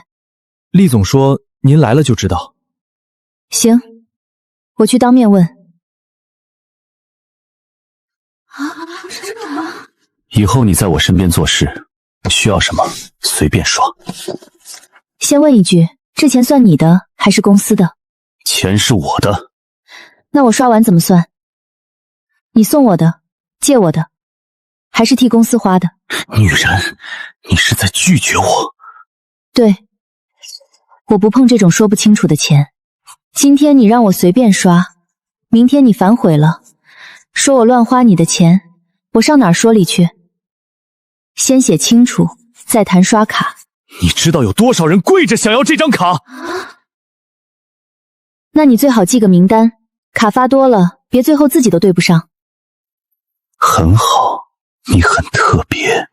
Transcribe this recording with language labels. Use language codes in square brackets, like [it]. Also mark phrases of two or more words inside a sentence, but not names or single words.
[zh] 厲總說您來了就知道。行，我去當面問。真的嗎？以後你在我身邊做事，需要什麼隨便刷。先問一句，這錢算你的還是公司的？錢是我的。那我刷完怎麼算？你送我的，借我的，還是替公司花的？女人，你是在拒絕我？对，我不碰这種說不清楚的錢。今天你讓我隨便刷，明天你反悔了，說我亂花你的錢，我上哪兒說理去？先寫清楚，再談刷卡。你知道有多少人跪着想要這張卡？那你最好記個名單，卡發多了，別最後自己都對不上。很好，你很特別。